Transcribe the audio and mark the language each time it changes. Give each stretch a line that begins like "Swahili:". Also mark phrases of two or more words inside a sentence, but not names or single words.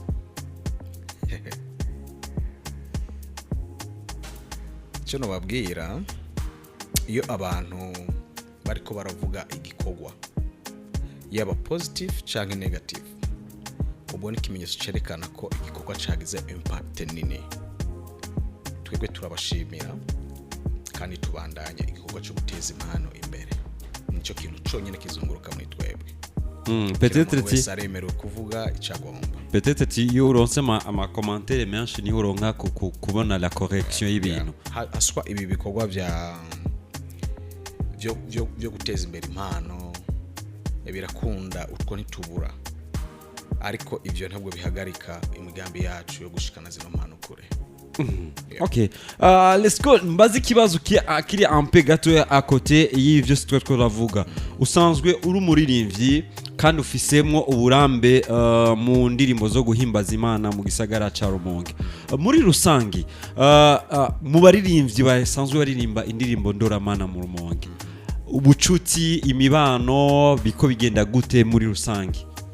Rundi: Cyo no babwira, iyo abantu bariko baravuga igikogwa yaba positive cyangwa negative, ubone ikimenyetso cerekana ko igikogwa cagize impact nini. Twebwe turabashimira kandi tubandanye igikogwa cyo guteza impano imbere, nicyo kintu cyonyine kizunguruka muri twebwe. Peut-être aremerewe kuvuga icagomba. Peut-être iyo uronse ama commentaire menshi ni uronka kubona
French: la correction
Rundi: y'ibintu. Aswa ibi bikogwa byo guteza imbere impano birakunda, utwo ntitubura, ariko ivyo ntabwo bihagarika imigambi yacu yo gushikana zino mpano kure.
English: Okay, let's go.
Rundi: Mbazi kibazo kiri ampe gato
French: à côté
Rundi: y'ivyo sitwe turavuga. Usanzwe uri umuririmbyi kandi ufisemwo uburambe mu ndirimbo zo guhimbaza Imana mu gisagara ca Rumonge. Muri rusangi mu baririmbyi basanzwe baririmba indirimbo ndoramana mu Rumonge, ubucuti, imibano biko bigenda gute muri rusangi?